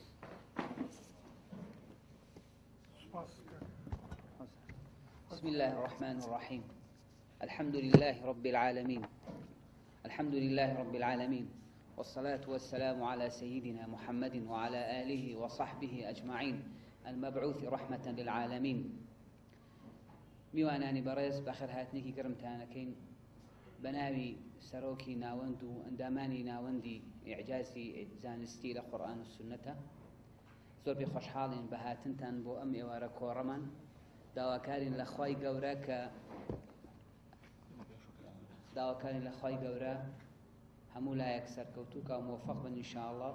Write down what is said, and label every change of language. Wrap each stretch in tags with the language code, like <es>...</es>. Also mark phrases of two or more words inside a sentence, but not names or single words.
<ar>بسم الله الرحمن الرحيم. الحمد لله رب العالمين. الحمد لله رب العالمين، والصلاة والسلام على سيدنا محمد وعلى آله وصحبه أجمعين المبعوث رحمة للعالمين.</ar> <ckb>میوانانی بەڕێز بەخێر هاتنێکی گەرمتانەکەین بەناوی سەرۆکی ناوەند و ئەندامانی ناوەندی ئیعجازی زانستی لە قورئان و سونەتە. زۆر پێ خۆشحاڵین بە هاتنتان بۆ ئەم ئێوارە کۆڕەمان. داواکارین لە خوای گەورە هەموو لایەک سەرکەوتووکە و مۆفەق بن ئینشاءڵڵا.</ckb>